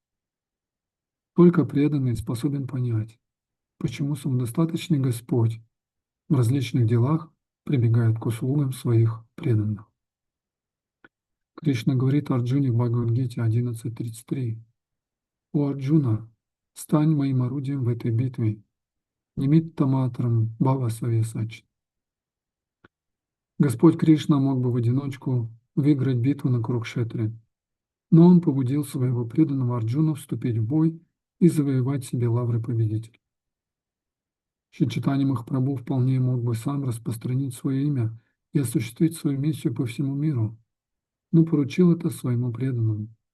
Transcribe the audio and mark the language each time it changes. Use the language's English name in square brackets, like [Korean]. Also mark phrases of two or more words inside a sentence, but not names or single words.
[Russian] Только преданный способен понять, почему самодостаточный Господь в различных делах прибегает к услугам своих преданных. Кришна говорит Арджуне в Бхагавад-гите 11.33: «О Арджуна, стань моим орудием в этой битве, [Sanskrit] निमित्त मात्रं भव सव्यसाचिन्». [Russian] Господь Кришна мог бы в одиночку выиграть битву на Курукшетре, но он побудил своего преданного Арджуну вступить в бой и завоевать себе лавры победителя. Шри Чайтанья Махапрабху вполне мог бы сам распространить свое имя и осуществить свою миссию по всему миру, но поручил это своему преданному.